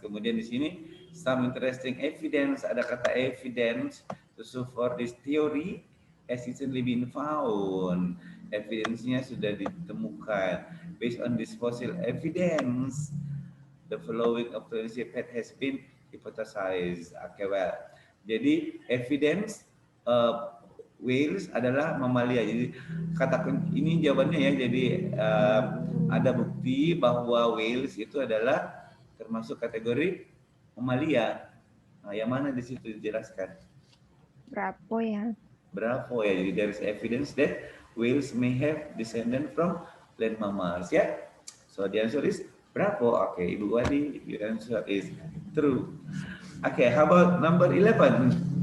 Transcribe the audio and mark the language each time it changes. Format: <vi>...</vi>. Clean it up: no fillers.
<id>Kemudian di sini</id> <en>some interesting evidence,</en> <id>ada kata</id> <en>evidence to support this theory has recently been found.</en> <id>Evidence-nya sudah ditemukan.</id> <en>Based on this fossil evidence, the following alternative path has been hypothesized. Okay, well.</en> <id>Jadi evidence whales adalah mamalia. Jadi kata ini jawabannya ya. Jadi ada bukti bahwa whales itu adalah termasuk kategori mamalia. Nah, yang mana di situ dijelaskan?</id> <en>Bravo ya. Bravo ya. Jadi there is evidence that whales may have descended from land mammals ya. So the answer is bravo. Okay, Ibu Wadi, your answer is true. Okay, how about number 11?</en>